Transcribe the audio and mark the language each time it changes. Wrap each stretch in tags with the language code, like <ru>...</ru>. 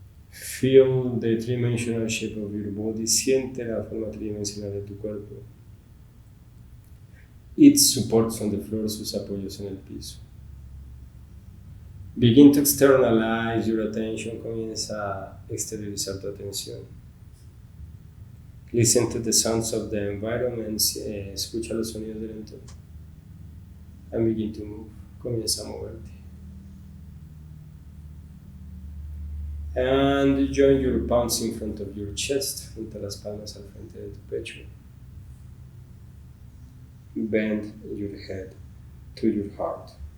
<en>Feel the three-dimensional shape of your body.</en> <es>Siente la forma tridimensional de tu cuerpo.</es> <en>Its supports on the floor,</en> <es>sus apoyos en el piso.</es> <en>Begin to externalize your attention.</en> <es>Comienza a exteriorizar tu atención.</es> <en>Listen to the sounds of the environment.</en> <es>Escucha los sonidos del entorno.</es> <en>And begin to move.</en> <es>Comienza a moverte.</es> <en>And join your palms in front of your chest.</en> <es>Junta las palmas al frente de tu pecho.</es> <en>Bend your head to your heart.</en>